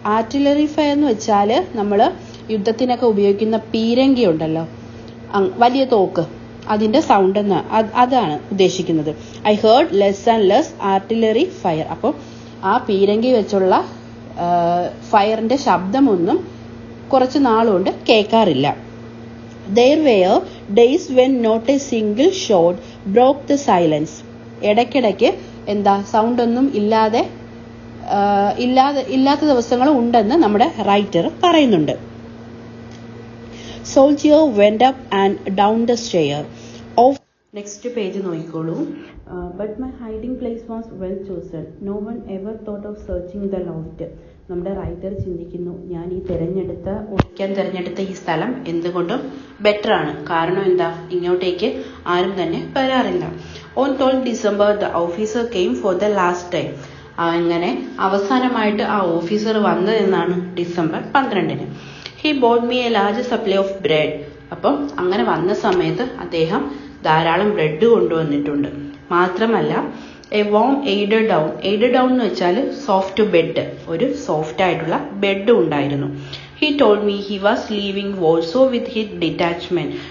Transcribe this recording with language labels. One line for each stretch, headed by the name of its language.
Malayalam: Artillery fire എന്ന് വെച്ചാൽ നമ്മൾ യുദ്ധത്തിനൊക്കെ ഉപയോഗിക്കുന്ന പീരങ്കി ഉണ്ടല്ലോ, വലിയ തോക്ക്, അതിന്റെ സൗണ്ട് അതാണ് ഉദ്ദേശിക്കുന്നത്.
English: I heard less and less artillery fire.
Malayalam: അപ്പോൾ ആ പീരങ്കി വെച്ചുള്ള ഫയറിന്റെ ശബ്ദമൊന്നും കുറച്ച് നാളുകൊണ്ട് കേൾക്കാറില്ല.
English: There were days when not a single shot broke the silence.
Malayalam: ഇടയ്ക്കിടയ്ക്ക് സൗണ്ട് ഒന്നും ഇല്ലാത്ത ദിവസങ്ങളും ഉണ്ടെന്ന് നമ്മുടെ റൈറ്റർ പറയുന്നുണ്ട്.
English: Soldier went up and down the stair of.
Malayalam: Next page നോക്കിക്കോളൂ.
English: But my hiding place was well chosen. No one ever thought of searching the loft.
Malayalam: നമ്മുടെ writer ചിന്തിക്കുന്നു, ഞാൻ ഒളിക്കാൻ തിരഞ്ഞെടുത്ത ഈ സ്ഥലം എന്തുകൊണ്ടും ബെറ്റർ ആണ്. കാരണം ഇങ്ങോട്ടേക്ക് ആരും തന്നെ വരാറില്ല.
English: On 12 December the officer came for the last time.
Malayalam: അങ്ങനെ അവസാനമായിട്ട് ആ officer വന്നതെന്നാണ് December 12.
English: He bought me a large supply of bread.
Malayalam: അപ്പം അങ്ങനെ വന്ന സമയത്ത് അദ്ദേഹം ധാരാളം ബ്രെഡ് കൊണ്ടുവന്നിട്ടുണ്ട്. മാത്രമല്ല
English: A warm eiderdown.
Malayalam: Aided down എന്ന് വെച്ചാൽ സോഫ്റ്റ് ബെഡ്, ഒരു സോഫ്റ്റ് ആയിട്ടുള്ള ബെഡ് ഉണ്ടായിരുന്നു.
English: He told me he was leaving Walso with his detachment.